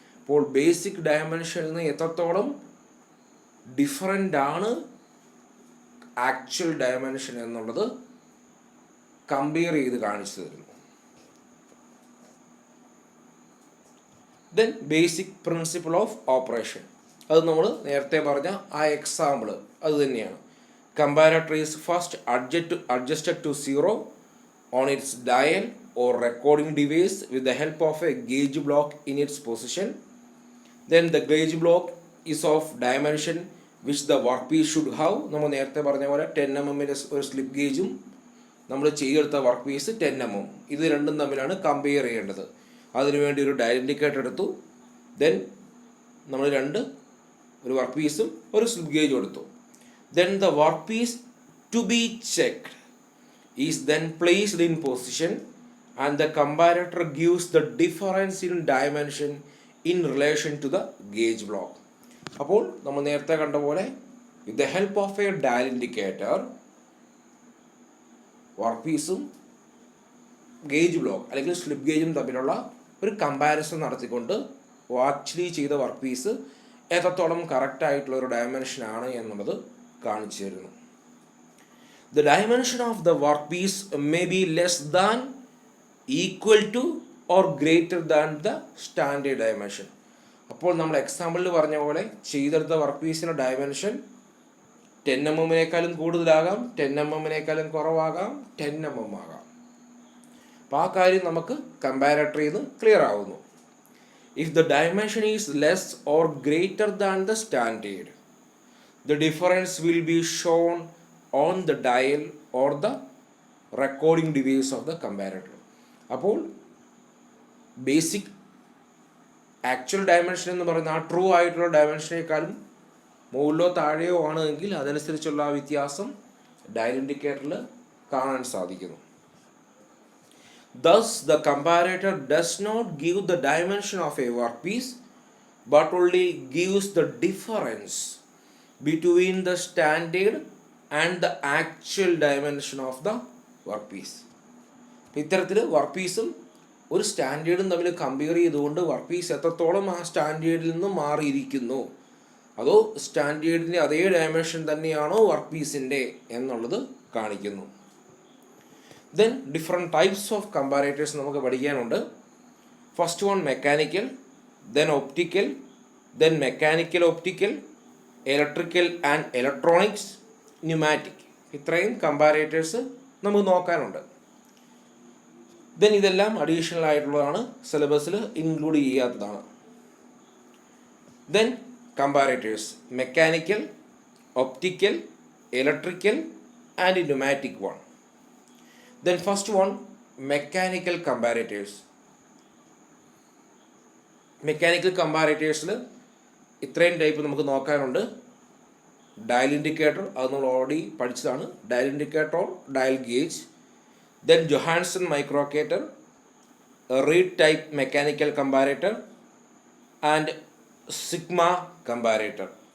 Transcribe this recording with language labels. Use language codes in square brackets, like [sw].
[ml] അപ്പോൾ ബേസിക് ഡയമെൻഷനിൽ നിന്ന് എത്രത്തോളം ഡിഫറൻ്റ് ആണ് ആക്ച്വൽ ഡയമെൻഷൻ എന്നുള്ളത് കമ്പയർ ചെയ്ത് കാണിച്ചു തരുന്നു. [en] then basic principle of operation, [ml] അത് നമ്മൾ നേരത്തെ പറഞ്ഞ ആ എക്സാമ്പിൾ അത് തന്നെയാണ്. [en] Comparator is first adjusted to 0 on its dial or recording device with the help of a gauge block in its position. Then the gauge block is of dimension which the workpiece should have. [ml] നമ്മൾ നേരത്തെ പറഞ്ഞ പോലെ 10 mm ഒരു slip ഗേജും നമ്മൾ ചെയ്തെടുത്ത work piece 10 mm, ഇത് രണ്ടും തമ്മിലാണ് കമ്പയർ ചെയ്യേണ്ടത്. അതിനുവേണ്ടി ഒരു ഡയൽ ഇൻഡിക്കേറ്റർ എടുത്തു. ദെൻ നമ്മൾ ഒരു വർക്ക് പീസും ഒരു സ്ലിപ്പ് ഗേജും എടുത്തു. [en] Then the workpiece to be checked is then placed in position and the comparator gives the difference in dimension in relation to the gauge block. [ml] അപ്പോൾ നമ്മൾ നേരത്തെ കണ്ട പോലെ [en] with the help of a dial indicator [ml] വർക്ക്പീസും gauge block അല്ലെങ്കിൽ slip ഗേജും തമ്മിലുള്ള ഒരു comparison നടത്തിക്കൊണ്ട് actually ചെയ്ത വർക്ക് പീസ് എത്രത്തോളം കറക്റ്റ് ആയിട്ടുള്ള ഒരു ഡയമെൻഷൻ ആണ് എന്നുള്ളത് കാണിച്ചു തരുന്നു. [en] The dimension of the workpiece may be less than, equal to or greater than the standard dimension. [ml] അപ്പോൾ നമ്മൾ എക്സാമ്പിളിൽ പറഞ്ഞ പോലെ ചെയ്തെടുത്ത വർക്ക് പീസിൻ്റെ ഡയമെൻഷൻ 10 mm കൂടുതലാകാം, 10 mm കുറവാകാം, 10 mm ആകാം. അപ്പോൾ ആ കാര്യം നമുക്ക് കമ്പാരറ്ററിൽ നിന്ന് ക്ലിയർ ആവുന്നു. [en] If the dimension is less or greater than the standard, the difference will be shown on the dial or the recording device of the comparator. [ml] അപ്പോൾ basic actual dimension എന്ന് പറയുന്ന ആ ട്രൂ ആയിട്ടുള്ള ഡയമെൻഷനേക്കാളും മുകളിലോ താഴെയോ ആണെങ്കിൽ അതനുസരിച്ചുള്ള ആ വ്യത്യാസം ഡയൽ ഇൻഡിക്കേറ്ററിൽ കാണാൻ സാധിക്കുന്നു. [en] Thus, the comparator does not give the dimension of a workpiece, but only gives the difference between the standard and the actual dimension of the workpiece. [ml] ഇത്തരത്തിൽ വർക്ക് പീസും ഒരു സ്റ്റാൻഡേർഡും തമ്മിൽ കമ്പയർ ചെയ്തുകൊണ്ട് വർക്ക് പീസ് എത്രത്തോളം ആ സ്റ്റാൻഡേർഡിൽ നിന്ന് മാറിയിരിക്കുന്നു, അതോ സ്റ്റാൻഡേർഡിൻ്റെ അതേ ഡയമെൻഷൻ തന്നെയാണോ വർക്ക് പീസിൻ്റെ എന്നുള്ളത് കാണിക്കുന്നു. [en] then different types of comparators [ml] നമുക്ക് പഠിക്കാനുണ്ട്. [en] First one mechanical, then optical, then mechanical optical, electrical and electronics, pneumatic. [ml] ഇത്രയും കമ്പാരേറ്റേഴ്സ് നമുക്ക് നോക്കാനുണ്ട്. ദെൻ ഇതെല്ലാം അഡീഷണൽ ആയിട്ടുള്ളതാണ്, സിലബസിൽ include ചെയ്യാത്തതാണ്. [en] Then comparators mechanical, optical, electrical and pneumatic one. Then first one, mechanical comparators. [ml] Mechanical comparators ഇത്രയും type നമുക്ക് നോക്കാനുണ്ട്. [en] dial indicator, [ml] അത് നമ്മൾ already പഠിച്ചതാണ്. [en] Dial indicator or dial gauge. Then Johansson mikrokator, reed type mechanical comparator and sigma comparator.